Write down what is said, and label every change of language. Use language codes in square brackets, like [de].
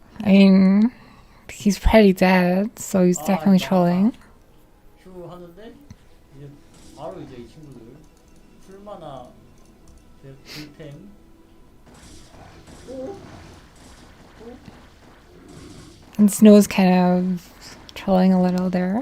[en] I mean, he's pretty dead, so he's definitely trolling. [ko] 휴 하는데 이제 바로 이제 이 친구들 풀마나 딜템 오? [en] And Snow's kind of trolling a little there.